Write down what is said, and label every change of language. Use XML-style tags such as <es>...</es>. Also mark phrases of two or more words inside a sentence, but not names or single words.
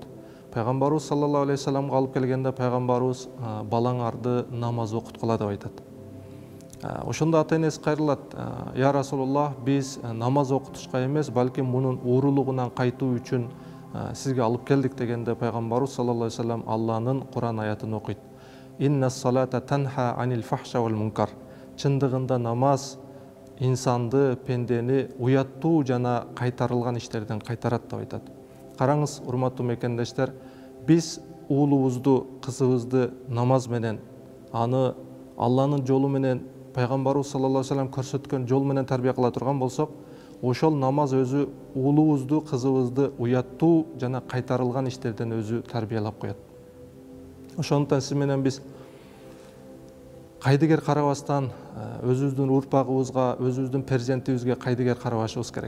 <ky>Пайгамбарыбыз</ky> <ar>صلى الله عليه وسلم</ar> <ky>алып келгенде пайгамбарыбыз балаңарды намаз окуткула деп айтат. Ошондо ата энеси кайрылат:</ky> <ar>«يا رسول الله,</ar> <ky>биз намаз окутушка эмес, балким мунун уурулугунан кайтуу үчүн сизге алып келдик» дегенде пайгамбарыбыз</ky> <ar>صلى الله عليه وسلم</ar> <ky>Алланын Куран аятын окуйт.</ky> <ar>«إن الصلاة تنهى عن الفحشاء والمنكر».</ar> <ky>Чындыгында намаз инсанды, пендени уяттуу жана кайтарылган иштерден кайтарат деп айтат. Караңыз, урматтуу мекендештер, биз уулубузду, кызыбызды намаз менен, аны Алланын жолу менен, пайгамбарыбыз</ky> <ar>صلى الله عليه وسلم</ar> <ky>көрсөткөн жол менен тарбия кыла турган болсок, ошол намаз өзү уулубузду, кызыбызды уяттуу жана кайтарылган иштерден өзү тарбиялап коет. Ошондуктан сиз менен биз кайдыгер карабастан өзүбүздүн урпагыбызга, өзүбүздүн перзентибизге кайдыгер карабашыбыз керек.</ky>